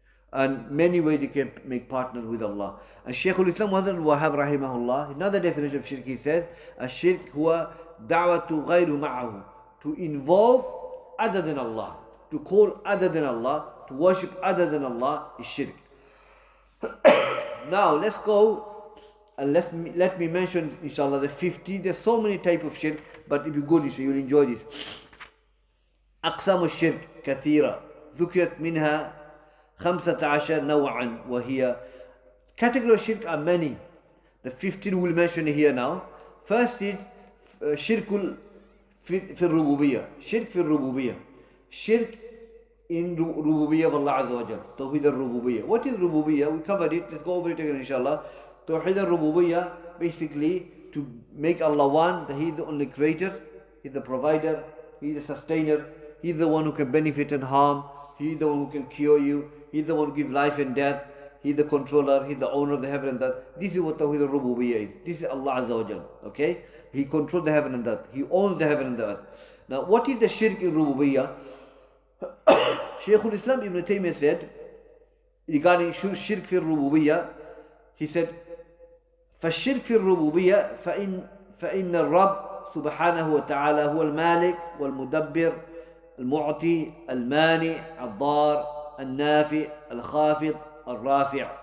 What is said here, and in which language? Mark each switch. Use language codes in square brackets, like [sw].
[en] And many ways you can make partners with Allah. And Shaykhul-Islam al-Wahhab rahimahullah, another definition of shirk, he says, [ar] الشرك هو دعوة غير معه, [en] to involve other than Allah, to call other than Allah, to worship other than Allah is shirk. Now let's go and let me mention, inshallah, the 50. There's so many type of shirk, but if you go this, you'll enjoy this. [ar] أقسام الشرك كثيرة ذكرت منها 15 نوعا وهي. [en] Category of shirk are many. The 15 we'll mention here now. First is shirkul fi rububiyyah. Shirk fi rububiyyah. Shirk in rububiyyah of Allah Azza wa Jal. Tawheed al-rububiyyah. What is rububiyyah? We covered it. Let's go over it again, inshallah. Tawheed al-rububiyyah, basically to make Allah one, that He is the only creator, He is the provider, He is the sustainer, He is the one who can benefit and harm, He is the one who can cure you, He is the one who gives life and death, He is the controller, He is the owner of the heaven and earth. This is what Tawheed al-Rububiyyah is. This is Allah Azza wa Jal. Okay? He controls the heaven and earth. He owns the heaven and the earth. Now, what is the shirk in Rububiyyah? Shaykhul-Islam Ibn Taymiyyah said, regarding shirk fi rububiyyah, he said, [ar] فالشرك في الربوبية فإن الرب سبحانه وتعالى هو المالك والمدبر المعطي المانع الضار النافع الخافض الرافع.